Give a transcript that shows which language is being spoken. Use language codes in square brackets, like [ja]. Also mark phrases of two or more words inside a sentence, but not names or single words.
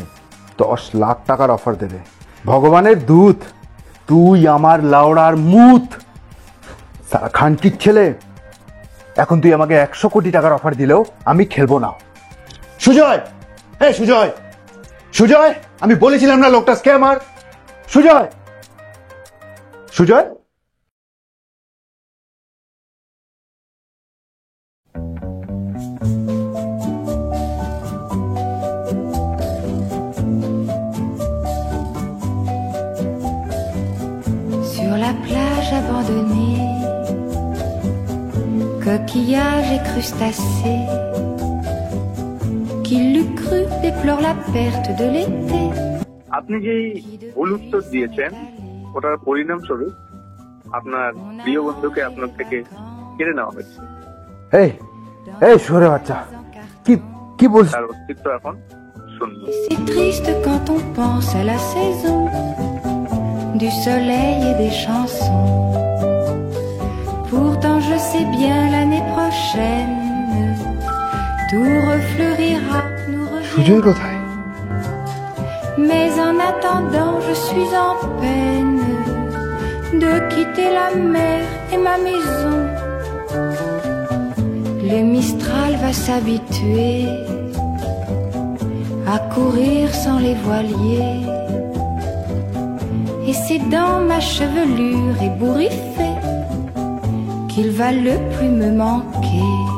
[bn] 10 লাখ টাকার অফার দেবে, ভগবানের দূত, তুই আমার লাউড়ার মুত, সারা খানকির ছেলে। এখন তুই আমাকে 100 কোটি টাকার অফার দিলেও আমি খেলবো না। সুজয়, হ্যাঁ সুজয়, সুজয়, আমি বলেছিলাম না লোকটা স্ক্যামার। সুজয়, সুজয়। [fr] Sur la plage abandonnée, coquillages et crustacés, qui l'eût cru déplore la perte de l'été. [bn] আপনি যেই ভুল উত্তর দিয়েছেন, ওটার পরিণামস্বরূপ আপনার প্রিয় বন্ধুকে আপনার থেকে কেড়ে নেওয়া হয়েছে। এই এই শুয়োরের বাচ্চা, কি কি বলছিস? তার অস্তিত্ব এখন শূন্য। [fr] C'est triste quand on pense à la saison du soleil et des chansons. Pourtant je sais bien l'année prochaine tout refleurira, nous [bn] সুজয় কোথায়? [fr] Mais en attendant je suis en peine de quitter la mer et ma maison. Le Mistral va s'habituer à courir sans les voiliers, et c'est dans ma chevelure ébouriffée qu'il va le plus me manquer.